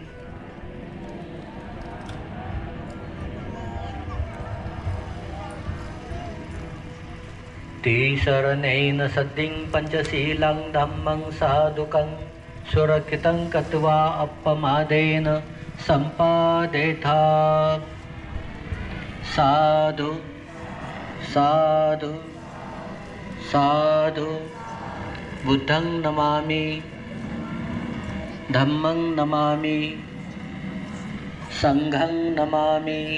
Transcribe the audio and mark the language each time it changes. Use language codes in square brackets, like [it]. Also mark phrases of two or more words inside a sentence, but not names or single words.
[pi] तिसरणेन सद्दिं पंचशीलं धम्मं साधुकं सुरक्षितं कृत्वा अपमादेन सम्पादेथा. साधु साधु साधु. बुद्धं नमामि, धम्मं नमामि, संघं नमामि.